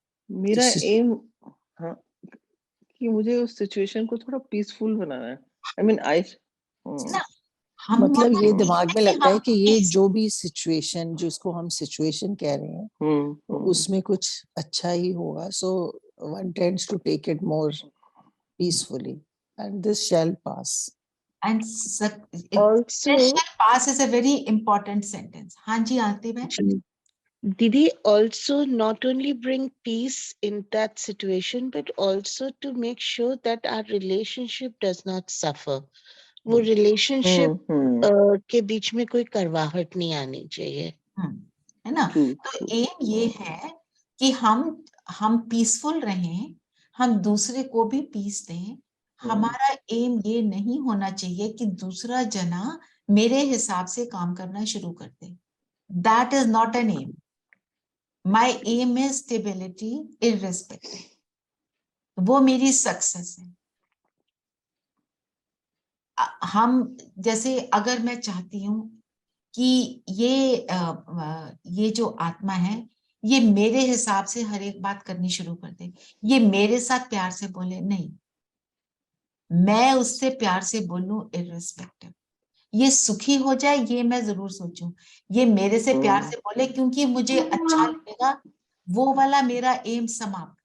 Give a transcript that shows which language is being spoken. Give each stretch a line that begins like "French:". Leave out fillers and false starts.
Hindi: मेरा एम, हाँ, कि मुझे उस सिचुएशन को थोड़ा पीसफुल बनाना है।
English: I mean
Hindi: मतलब ये दिमाग में लगता है कि ये जो भी सिचुएशन, जिसको हम सिचुएशन कह रहे हैं, उसमें कुछ अच्छा ही होगा.
English: So one tends to take it more peacefully, and this shall pass. And also this shall pass is a very important sentence.
Hindi: हाँ जी, आरती बहन.
English: Didi, also not only bring peace in that situation, but also to make sure that our relationship does not suffer.
Hindi: वो relationship के बीच में कोई करवाहट नहीं आनी चाहिए, है ना? तो एम ये है कि हम पीसफुल रहें, हम दूसरे को भी पीस दें। हमारा एम ये नहीं होना चाहिए कि दूसरा जना मेरे हिसाब से काम करना शुरू कर दे।
English: That is not an aim. My aim is stability irrespective.
Hindi: वो मेरी सक्सेस है। हम जैसे अगर मैं चाहती हूँ कि ये जो आत्मा है ये मेरे हिसाब से हर एक बात करनी शुरू कर दे, ये मेरे साथ प्यार से बोले, नहीं, मैं उससे प्यार से बोलूं इररिस्पेक्टिव, ये सुखी हो जाए ये मैं जरूर सोचूं, ये मेरे से प्यार से बोले क्योंकि मुझे अच्छा लगेगा, वो वाला मेरा एम समाप्त।